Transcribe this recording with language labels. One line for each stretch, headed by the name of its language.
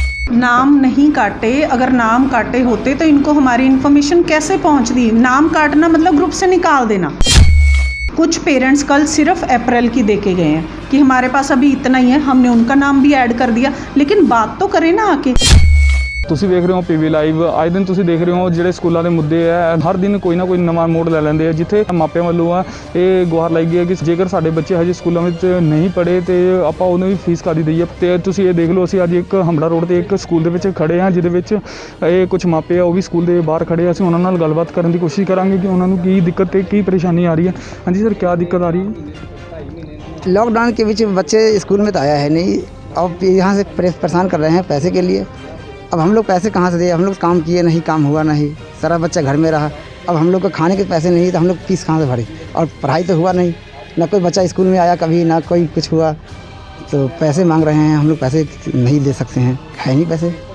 Hindi: नाम नहीं काटे, अगर नाम काटे होते तो इनको हमारी इन्फॉर्मेशन कैसे पहुंचती। नाम काटना मतलब ग्रुप से निकाल देना। कुछ पेरेंट्स कल सिर्फ अप्रैल की दे के गए हैं कि हमारे पास अभी इतना ही है, हमने उनका नाम भी ऐड कर दिया, लेकिन बात तो करें ना आके।
Punjabi: ਤੁਸੀਂ ਵੇਖ ਰਹੇ ਹੋ PV ਲਾਈਵ। ਅੱਜ ਦਿਨ ਤੁਸੀਂ ਦੇਖ ਰਹੇ ਹੋ ਜਿਹੜੇ ਸਕੂਲਾਂ ਦੇ ਮੁੱਦੇ ਆ, ਹਰ ਦਿਨ ਕੋਈ ਨਾ ਕੋਈ ਨਵਾਂ ਮੋੜ ਲੈ ਲੈਂਦੇ ਆ। ਜਿੱਥੇ ਮਾਪਿਆਂ ਵੱਲੋਂ ਆ ਇਹ ਗੁਹਾਰ ਲਾਈ ਗਈ ਹੈ ਕਿ ਜੇਕਰ ਸਾਡੇ ਬੱਚੇ ਹਜੇ ਸਕੂਲਾਂ ਵਿੱਚ ਨਹੀਂ ਪੜ੍ਹੇ ਤੇ ਆਪਾਂ ਉਹਨਾਂ ਦੀ ਫੀਸ ਕਾਹਦੀ ਦਈਏ। ਤੇ ਤੁਸੀਂ ਇਹ ਦੇਖ ਲਓ, ਅਸੀਂ ਅੱਜ ਇੱਕ ਹੰਬੜਾ ਰੋਡ ਤੇ ਇੱਕ ਸਕੂਲ ਦੇ ਵਿੱਚ ਖੜੇ ਹਾਂ, ਜਿਹਦੇ ਵਿੱਚ ਇਹ ਕੁਝ ਮਾਪੇ ਆ ਉਹ ਵੀ ਸਕੂਲ ਦੇ ਬਾਹਰ ਖੜੇ ਆ। ਅਸੀਂ ਉਹਨਾਂ ਨਾਲ ਗੱਲਬਾਤ ਕਰਨ ਦੀ ਕੋਸ਼ਿਸ਼ ਕਰਾਂਗੇ ਕਿ ਉਹਨਾਂ ਨੂੰ ਕੀ ਦਿੱਕਤ ਤੇ ਕੀ ਪਰੇਸ਼ਾਨੀ ਆ ਰਹੀ ਹੈ।
Hindi: ਹਾਂਜੀ सर, क्या दिक्कत आ रही है? लॉकडाउन के बीच बच्चे स्कूल में तो आया है नहीं, अब यहाँ से परेशान कर रहे हैं पैसे के लिए। अब हम लोग पैसे कहाँ से दे, हम लोग काम किए नहीं, काम हुआ नहीं, सारा बच्चा घर में रहा। अब हम लोग को खाने के पैसे नहीं तो हम लोग फीस कहाँ से भरे, और पढ़ाई तो हुआ नहीं, ना कोई बच्चा स्कूल में आया कभी, ना कोई कुछ हुआ, तो पैसे मांग रहे हैं। हम लोग पैसे नहीं दे सकते हैं, है नहीं पैसे।